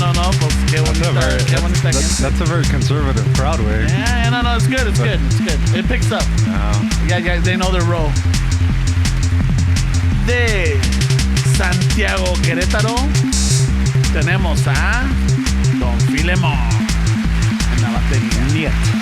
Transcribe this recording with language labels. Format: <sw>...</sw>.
<es>No, pues qué bonita gente.</es> <en>That's a very conservative crowd, way. Yeah, no, it's good. It picks up. Yeah, they know their role.</en> <es>De Santiago, Querétaro, tenemos a Don Filemón en la batería. Niet.</es>